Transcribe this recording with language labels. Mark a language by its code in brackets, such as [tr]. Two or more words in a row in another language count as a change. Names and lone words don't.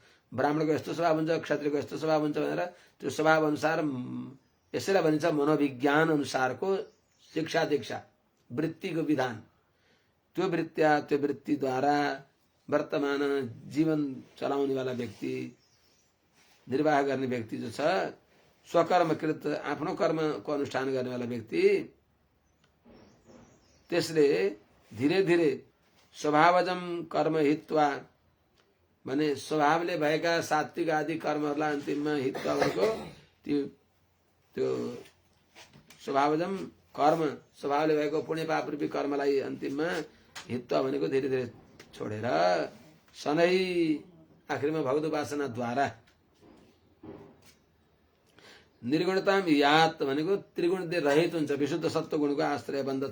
[ne] ब्राह्मणको यस्तो स्वभाव हुन्छ क्षत्रियको यस्तो स्वभाव हुन्छ भनेर त्यो स्वभाव अनुसार यसैलाई भनिन्छ मनोविज्ञान अनुसारको शिक्षा दीक्षा वृत्तिको विधान। त्यो वृत्त्या त्यो वृत्तिद्वारा वर्तमान जीवन चलाउने वाला व्यक्ति निर्वाह गर्ने व्यक्ति जो छ स्वकर्मकृत आफ्नो कर्मको अनुष्ठान गर्ने वाला व्यक्ति त्यसले [hi] धीरे धीरे [sa] स्वभावजम कर्म हित्वा [ne] भने स्वभावले भएका सात्विक आदि कर्महरूलाई अन्तिममा हित्वा भनेको त्यो [sa] स्वभावजम कर्म [ne] स्वभावले भएको पुण्य पाप रूपी कर्मलाई अन्तिममा हित्वा भनेको [hi] धीरे धीरे [ne] छोडेर सनै आखिरमा भगवत उपासनाद्वारा [sa] निर्गुणताम यात [ne] भनेको त्रिगुणले रहित हुन्छ विशुद्ध सत्व गुणको आश्रय बन्दछ।